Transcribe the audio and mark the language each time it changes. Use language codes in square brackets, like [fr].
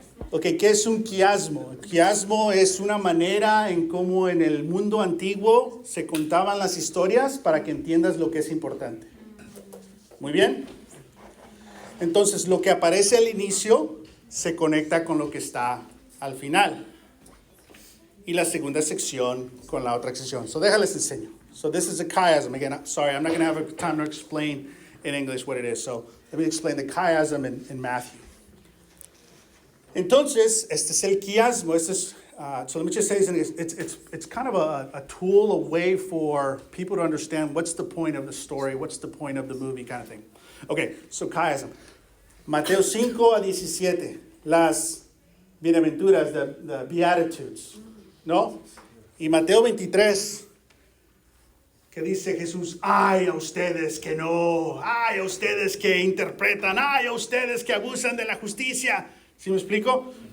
[es] Ok, ¿qué es un quiasmo? El quiasmo es una manera en cómo en el mundo antiguo se contaban las historias para que entiendas lo que es importante. Muy bien. Entonces, lo que aparece al inicio se conecta con lo que está al final. Y la segunda sección con la otra sección. [en] So, [es] déjales enseño. [en] So, this is a chiasm. Again, sorry, I'm not going to have time to explain in English what it is. So, let me explain the chiasm in Matthew. [es] Entonces, este es el quiasmo. Este es, [en] so let me just say this. It's kind of a tool, a way for people to understand what's the point of the story, what's the point of the movie kind of thing. Okay, so chiasm. [es] Mateo 5-17, las bienaventuras, [en] the Beatitudes, [es] ¿no? Y Mateo 23, que dice Jesús, ay a ustedes que no, ay a ustedes que interpretan, ay a ustedes que abusan de la justicia. ¿Sí me explico?